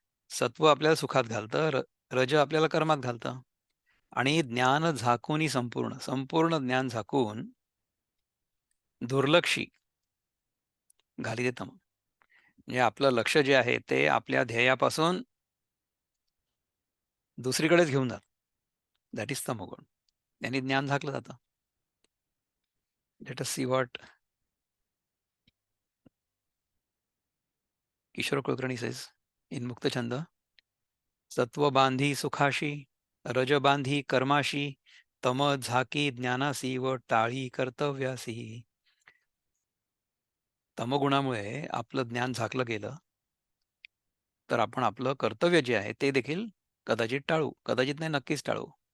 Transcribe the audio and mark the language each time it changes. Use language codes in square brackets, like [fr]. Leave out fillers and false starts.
[mr] सत्व आपल्याला सुखात घालतं, रज आपल्याला कर्मात घालतं आणि ज्ञान झाकोनी संपूर्ण, संपूर्ण ज्ञान झाकून दुर्लक्षी घालिते तम. म्हणजे आपलं लक्ष जे आहे ते आपल्या ध्येयापासून दुसरीकडेच घेऊन जातं. [en] that is [mr] तमोगुण. त्यांनी ज्ञान झाकलं जातं. [en] Let us see what Kishor Kulkarni says in Muktachhand. [mr] सत्व बांधी सुखाशी, रज बांधी कर्माशी, तम झाकी ज्ञानासी व टाळी कर्तव्यासी. तमगुणामुळे आपलं ज्ञान झाकलं गेलं, तर आपण आपलं कर्तव्य जे आहे ते देखील कदाचित टाळू, कदाचित नाही नक्कीच टाळू.